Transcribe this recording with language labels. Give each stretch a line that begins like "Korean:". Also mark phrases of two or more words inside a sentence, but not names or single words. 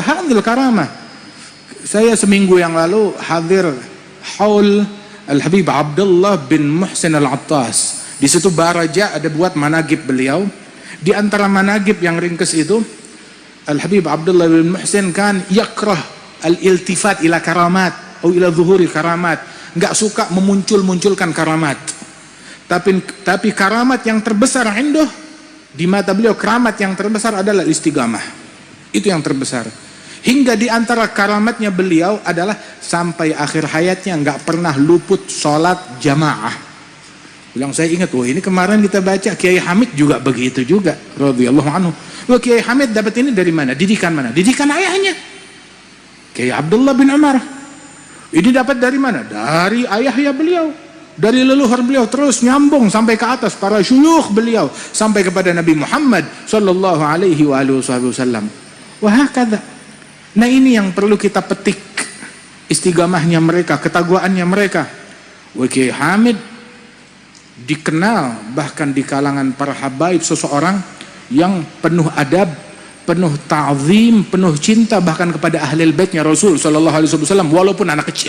Arabic: هذه الكرامة.
Indonesian: Saya seminggu yang lalu hadir haul Al-Habib Abdullah bin Muhsin Al-Attas. Di situ Baraja ada buat manaqib beliau. Di antara manaqib yang ringkes itu, Al-Habib Abdullah bin Muhsin kan
Arabic: يكره الالتفات إلى كرامات
Indonesian: atau
Arabic: إلى ظهور كرامات.
Indonesian: Enggak suka memunculkan karamat. Tapi karamat yang terbesar indah di mata beliau, karamat yang terbesar adalah istiqamah. Itu yang terbesar. Hingga di antara karamatnya beliau adalah sampai akhir hayatnya nggak pernah luput sholat jamaah. Bilang, saya ingat, ini kemarin kita baca Kiai Hamid juga begitu juga,
Arabic: رضي الله عنه.
Indonesian: Kiai Hamid dapat ini dari mana? Didikan mana? Didikan ayahnya, Kiai Abdullah bin Umar. Ini dapat dari mana? Dari ayahnya beliau, dari leluhur beliau, terus nyambung sampai ke atas para syuyukh beliau, sampai kepada Nabi Muhammad
Arabic: صلى الله عليه وسلم.
Indonesian: Wahakadha. Nah, ini yang perlu kita petik, istiqamahnya mereka, ketakwaannya mereka. Kiai Hamid dikenal bahkan di kalangan para habaib, seseorang yang penuh adab, penuh ta'zim, penuh cinta bahkan kepada ahlul baitnya Rasul
Arabic: صلى الله عليه وسلم
Indonesian: walaupun anak kecil.